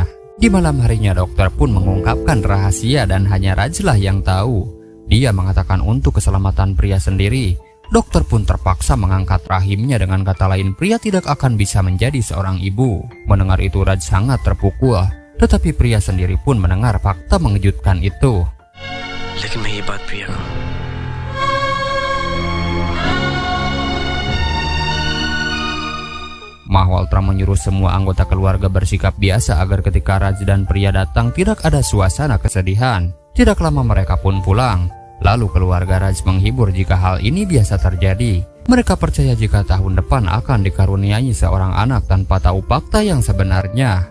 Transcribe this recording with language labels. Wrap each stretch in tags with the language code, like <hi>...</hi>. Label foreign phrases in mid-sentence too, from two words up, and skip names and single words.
<id>Di malam harinya dokter pun mengungkapkan rahasia dan hanya Raj lah yang tahu. Dia mengatakan untuk keselamatan pria sendiri, dokter pun terpaksa mengangkat rahimnya, dengan kata lain pria tidak akan bisa menjadi seorang ibu. Mendengar itu Raj sangat terpukul, tetapi pria sendiri pun mendengar fakta mengejutkan itu.</id> <hi>लेकिन मैं ये बात प्रिया को</hi> <id>Malhotra menyuruh semua anggota keluarga bersikap biasa agar ketika Raj dan pria datang tidak ada suasana kesedihan. Tidak lama mereka pun pulang. Lalu keluarga Raj menghibur jika hal ini biasa terjadi. Mereka percaya jika tahun depan akan dikaruniai seorang anak tanpa tahu fakta yang sebenarnya.</id>